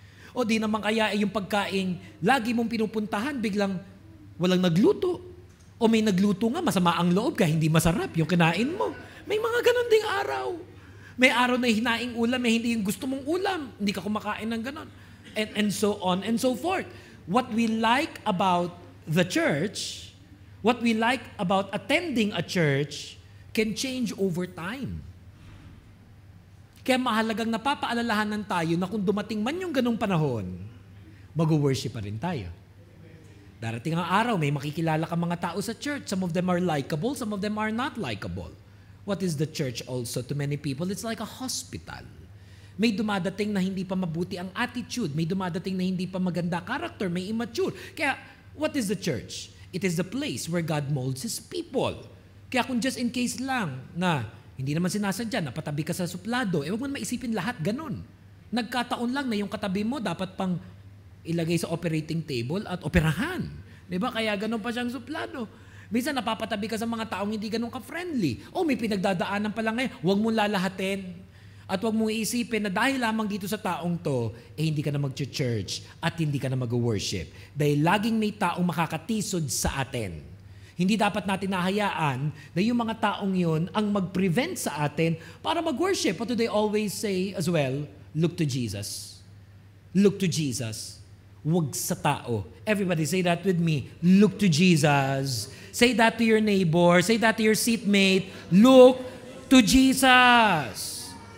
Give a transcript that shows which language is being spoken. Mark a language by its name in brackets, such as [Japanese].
[Filipino] O di naman kaya yung pagkain, lagi mong pinupuntahan, biglang walang nagluto. O may nagluto nga, masama ang loob kaya hindi masarap yung kinain mo. May mga ganon ding araw. May araw na hinaing ulam, may hindi yung gusto mong ulam. Hindi ka kumakain ng ganon. [English] And so on and so forth. What we like about the church, what we like about attending a church, can change over time. [Filipino] Kaya mahalagang napapaalalahanan tayo na kung dumating man yung ganong panahon, mag-worship pa rin tayo. Darating ang araw, may makikilala ka mga tao sa church. [English] Some of them are likable, some of them are not likable. What is the church also to many people? It's like a hospital. [Filipino] May dumadating na hindi pa mabuti ang attitude. May dumadating na hindi pa maganda character. May immature. Kaya, [English] what is the church? It is the place where God molds His people. [Filipino] Kaya kung just in case lang na hindi naman sinasadya, napatabi ka sa suplado, huwag mo maisipin lahat ganun. Nagkataon lang na yung katabi mo dapat pang ilagay sa operating table at operahan. Diba? Kaya ganun pa siyang suplado. Minsan napapatabi ka sa mga taong hindi ganun ka-friendly. May pinagdadaanan pa lang ngayon. Huwag mong lalahatin. At huwag mong iisipin na dahil lamang dito sa taong to, hindi ka na mag-church at hindi ka na mag-worship. Dahil laging may taong makakatisod sa atin. Hindi dapat natin nahayaan na yung mga taong yun ang mag-prevent sa atin para mag-worship. [English] What do they always say as well? Look to Jesus. Look to Jesus. [Filipino] Huwag sa tao. [English] Everybody say that with me. Look to Jesus. Say that to your neighbor. Say that to your seatmate. Look to Jesus.